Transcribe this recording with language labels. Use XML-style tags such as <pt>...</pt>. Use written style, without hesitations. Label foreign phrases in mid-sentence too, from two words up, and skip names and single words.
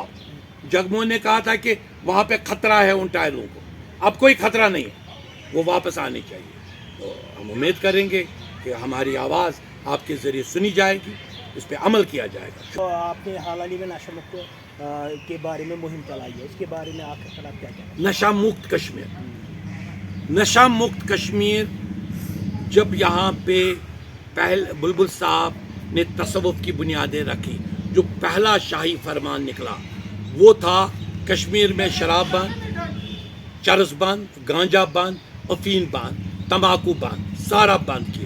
<ur>جگموہن نے کہا تھا کہ وہاں پہ خطرہ ہے ان ٹائلوں کو, اب کوئی خطرہ نہیں ہے, وہ واپس آنی چاہیے. تو ہم امید کریں گے کہ ہماری آواز آپ کے ذریعے سنی جائے گی, اس پہ عمل کیا جائے گا. تو آپ نے حال ہی میں نشہ مکت کے بارے میں مہم چلائی ہے, اس کے بارے میں آپ کا خیال کیا ہے؟ نشہ مکت کشمیر, نشہ مکت کشمیر. جب یہاں پہ بلبل صاحب نے تصوف کی بنیادیں رکھی, جو پہلا شاہی فرمان نکلا وہ تھا کشمیر میں شراب بند, چرس بند, گانجا بند, افین بند, تمباکو بند, سارا بند کیا.</ur>